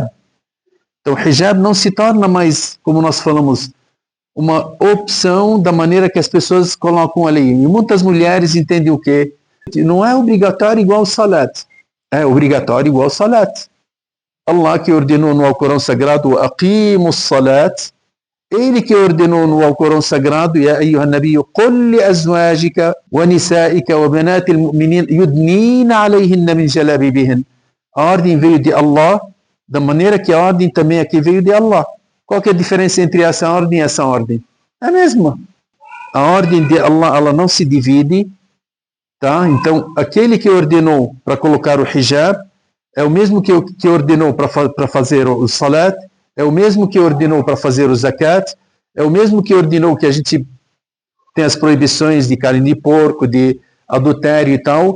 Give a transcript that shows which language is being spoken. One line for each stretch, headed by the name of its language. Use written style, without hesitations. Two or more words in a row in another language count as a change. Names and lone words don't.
Portuguese: Então o hijab não se torna mais, como nós falamos, uma opção da maneira que as pessoas colocam ali. E muitas mulheres entendem o quê? Não é obrigatório igual o salat. É obrigatório igual o salat. Allah que ordenou no Alcorão Sagrado,
Arabic: أقيموا الصلاة.
Portuguese: Ele que ordenou no Alcorão Sagrado,
Arabic: يا أيها النبي قل لأزواجك ونسائك وبنات المؤمنين يدنين عليهن من جلابيبهن.
Portuguese: A ordem veio de Allah, da maneira que a ordem também aqui veio de Allah. Qual que é a diferença entre essa ordem e essa ordem? É a mesma. A ordem de Allah, ela não se divide, tá? Então, aquele que ordenou para colocar o hijab é o mesmo que ordenou para fazer o salat, é o mesmo que ordenou para fazer o zakat, é o mesmo que ordenou que a gente tem as proibições de carne de porco, de adultério e tal.